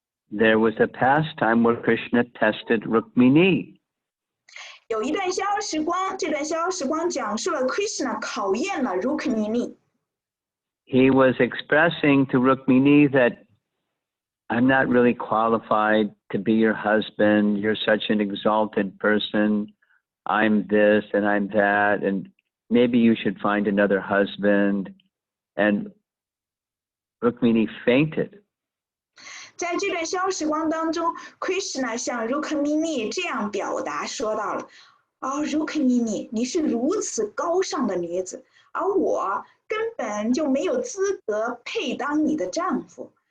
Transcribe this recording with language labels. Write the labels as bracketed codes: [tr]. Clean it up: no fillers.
[en] There was a past time where Krishna tested Rukmini. [zh] 有一段逍遥时光，这段逍遥时光讲述了 Krishna 考验了 Rukmini。 [en] He was expressing to Rukmini that I'm not really qualified to be your husband. You're such an exalted person. I'm this and I'm that, and maybe you should find another husband. And Rukmini fainted. [zh] 在这段逍遥时光当中 ，Krishna 向 Rukmini 这样表达说到了：“哦 ，Rukmini， 你是如此高尚的女子，而我根本就没有资格配当你的丈夫。